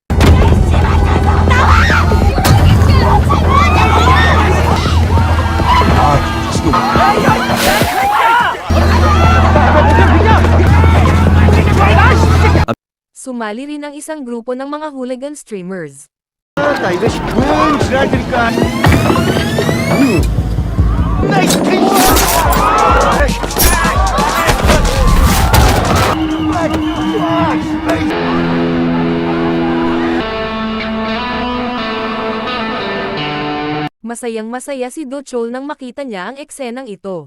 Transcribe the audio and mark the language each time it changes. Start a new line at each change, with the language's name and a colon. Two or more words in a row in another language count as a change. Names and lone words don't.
Filipino: Sumali rin ang isang grupo ng mga
English: hooligan streamers.
Korean: 이것이 뭔 지랄들일까? 나이스
Filipino: Masayang-masaya si Do Chol nang makita niya ang eksenang ito.